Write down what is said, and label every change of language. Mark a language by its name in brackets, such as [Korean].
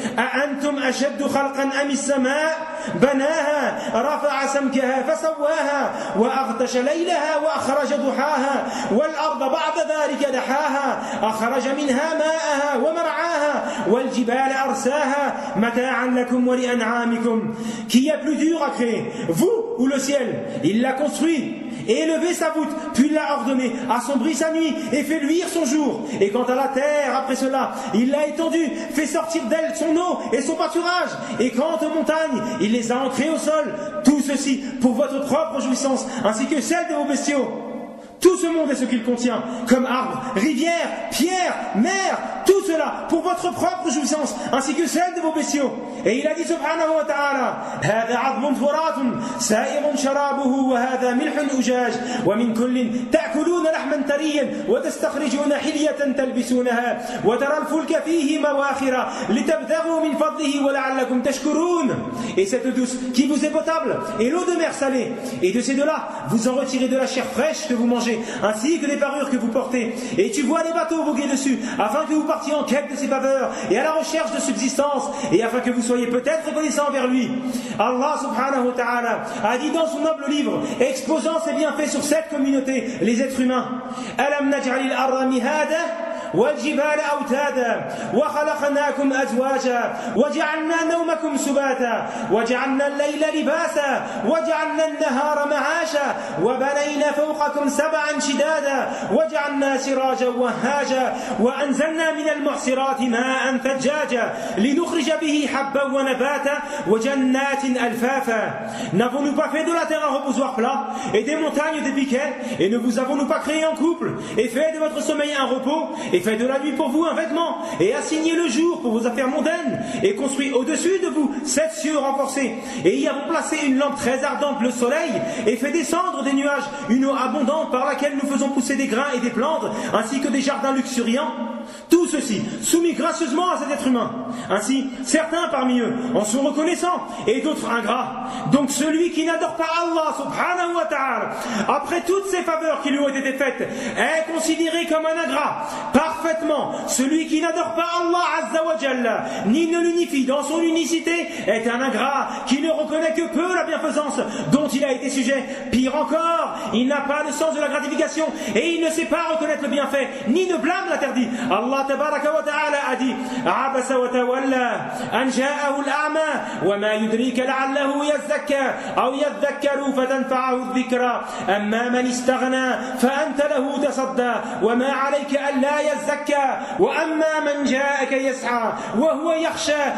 [Arabic] أأنتم أشد خلقا أم السماء بناها رفع سمكها فسواها وأغطش ليلها وأخرج ضحاها والأرض بعد ذلك دحاها أخرج منها ماءها ومرعاها والجبال أرساها متاعا لكم ولأنعامكم. [French] Qui est plus dur à créer, vous ou le ciel? Il l'a construit, élevé sa voûte, puis l'a ordonné, assombri sa nuit et fait luire son jour. Et quant à la terre, après cela, il l'a étendue, fait sortir d'elle son eau et son pâturage. Et quant aux montagnes, il les a ancrées au sol. Tout ceci pour votre propre jouissance, ainsi que celle de vos bestiaux. Tout ce monde est ce qu'il contient, comme arbre, rivière, pierre, mer, tout cela pour votre propre jouissance, ainsi que celle de vos bestiaux. Et il a dit [Arabic] subhanahu wa ta'ala, هذا عظم فرات سائر شرابه وهذا ملح أجاج ومن كل تأكلون لحما طريا وتستخرجون حلية تلبسونها وترى الفلك فيه مواخر لتبتغوا من فضله ولعلكم تشكرون. [French] Et cette eau douce qui vous est potable et l'eau de mer salée, et de ces deux-là vous en retirez de la chair fraîche que vous mangez ainsi que des parures que vous portez, et tu vois les bateaux voguer dessus afin que vous partiez en quête de ses faveurs et à la recherche de subsistance, et afin que vous soyez peut-être reconnaissant envers lui. Allah subhanahu wa ta'ala a dit dans son noble livre, exposant ses bienfaits sur cette communauté, les êtres humains, [Arabic] Alam naj'al al-ardha mihada والجبال أوتادا وخلقناكم أزواجا وجعلنا نومكم سباتا وجعلنا الليل لباسا وجعلنا النهار معاشا وبنينا فوقكم سبعا شدادا وجعلنا سراجا وهاجا وأنزلنا من المعصرات ماء ثجاجا لنخرج به حبا ونباتا وجنات ألفافا. [French] N'avons-nous pas fait de la terre un reposoir plat et des montagnes des piquets, et ne vous avons-nous pas créé en couple et fait de votre sommeil un repos, fait de la nuit pour vous un vêtement, et assigné le jour pour vos affaires mondaines, et construit au-dessus de vous sept cieux renforcés, et y avons placé une lampe très ardente, le soleil, et fait descendre des nuages, une eau abondante par laquelle nous faisons pousser des grains et des plantes, ainsi que des jardins luxuriants. Tout ceci soumis gracieusement à cet être humain. Ainsi, certains parmi eux en sont reconnaissants, et d'autres ingrats. Donc celui qui n'adore pas Allah subhanahu wa ta'ala, après toutes ces faveurs qui lui ont été faites, est considéré comme un ingrat. Parfaitement, celui qui n'adore pas Allah Azza wa Jalla, ni ne l'unifie dans son unicité, est un ingrat qui ne reconnaît que peu la bienfaisance dont il a été sujet. Pire encore, il n'a pas le sens de la gratification, et il ne sait pas reconnaître le bienfait, ni ne blâme l'interdit. [Arabic] Allah tabaraka wa ta'ala [French] a dit, [Arabic] عبس وتولى أن جاءه الأعمى وما يدريك لعله يزكى أو يذكر فتنفعه الذكرى أما من استغنى فأنت له تصدى وما عليك ألا يزكى وأما من جاءك يسعى وهو يخشى